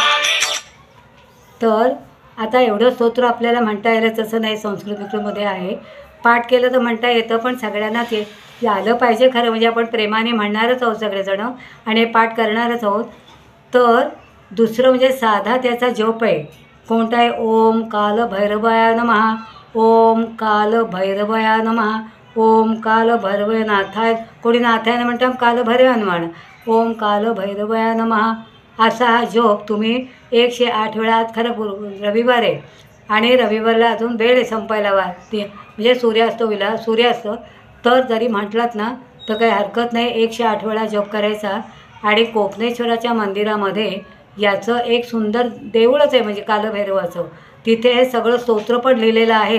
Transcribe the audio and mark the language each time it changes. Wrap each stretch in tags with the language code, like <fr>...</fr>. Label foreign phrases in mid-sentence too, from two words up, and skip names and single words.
<mr>तर आता एवढं स्तोत्र आपल्याला म्हणता येईल तसं नाही, संस्कृत विकृतमध्ये आहे, पाठ केलं तर म्हणता येतं, पण सगळ्यांना ते आलं पाहिजे खरं, म्हणजे आपण प्रेमाने म्हणणारच आहोत सगळेजणं आणि पाठ करणारच आहोत. तर दुसरं म्हणजे साधा त्याचा जप आहे, कोणता आहे,</mr> <sa>ओम काल भैरवाय नमः, ओम काल भैरवाय नमः, ओम काल भैरवाय नाथाय,</sa> <mr>कोणी नाथाय म्हणतात काल भैरवाय म्हण,</mr> <sa>ओम काल भैरवाय नमः.</sa> <mr>असा हा जप तुम्ही 108 वेळा, खरं रविवार आहे आणि रविवारला अजून वेळ आहे संपायला ते म्हणजे सूर्यास्त तर जरी म्हटलात ना तर काही हरकत नाही, 108 वेळा जप करायचा. आणि कोपनेश्वराच्या मंदिरामध्ये याचं एक सुंदर देऊळच आहे म्हणजे कालभैरवाचं, तिथे हे सगळं स्तोत्र पण लिहिलेलं आहे.</mr>